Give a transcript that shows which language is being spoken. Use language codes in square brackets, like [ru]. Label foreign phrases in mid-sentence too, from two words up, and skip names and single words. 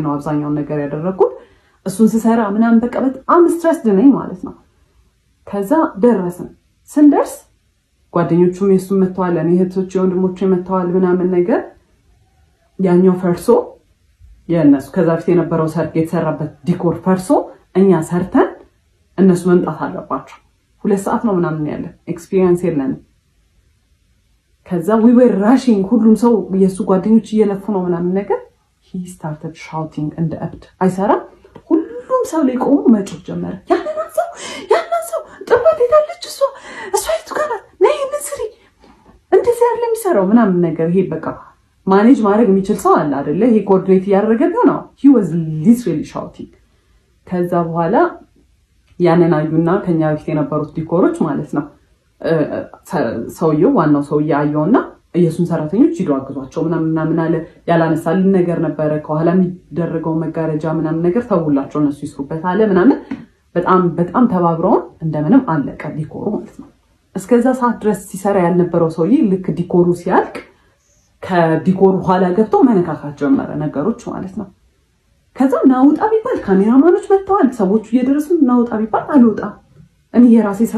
[am] ነው አብዛኛውን ነገር ያደረኩት። እሱን ስሰራ ምናምን በቃ በጣም ስትረስ ነኝ ማለት ነው። ከዛ ደረስን። ስንደርስ ጓደኞቹም የሱም መተዋል፣ እኔ እህቶቼ ወንድሞቼ መተዋል ምናምን ነገር። ያኛው ፈርሶ የነሱ ከዛ በፊት የነበረው ሰርግ የተሰራበት ዲኮር ፈርሶ እኛ ሰርተን እነሱ መምጣት አለባቸው። 2 ሰዓት ነው ምናምን ያለ ኤክስፒሪየንስ የለንም ከዛ [en] we were rushing [am] ሁሉም ሰው የሱ ጓደኞች እየለፉ ነው ምናምን ነገር [en] he started shouting and up [am] አይሰራ ሁሉም ሰው ላይ ቆሞ መጮህ ጀመረ ያንን ሰው ጥፋት የታለች እሷ ይቱካና ነይ ንስሪ እንደዚህ ያለ የሚሰራው ምናምን ነገር ይሄ በቃ ማኔጅ ማድረግ የሚችል ሰው አለ አይደለ ይሄ ኮኦርዲኔት ያደረገ ነው [en] he was literally shouting [am] ከዛ በኋላ ያንን አዩና ከኛ በፊት የነበሩት ዲኮሮች ማለት ነው ሰውየው ዋናው ሰውዬ አየውና ኢየሱስን ሰራተኞች ሂዱ አግዟቸው ምናምን አለ ያላነሳልን ነገር ነበረ ከኋላ የሚደረገው መጋረጃ ምናምን ነገር ተውላቸው እነሱ ይስሩበት አለ ምናምን በጣም ተባብረው እንደምንም አለቀ ዲኮሩ ማለት ነው እስከዛ ሰዓት ድረስ ሲሰራ ያልነበረው ሰውዬ ልክ ዲኮሩ ሲያልቅ ከዲኮሩ ኋላ ገብቶ መነካካት ጀመረ ነገሮች ማለት ነው ከዛ ናውጣ ቢባል ካሜራማኖች መጥተዋል ሰዎቹ እየደረሱ ናውጣ ቢባል አልወጣም እኔ የራሴ ስራ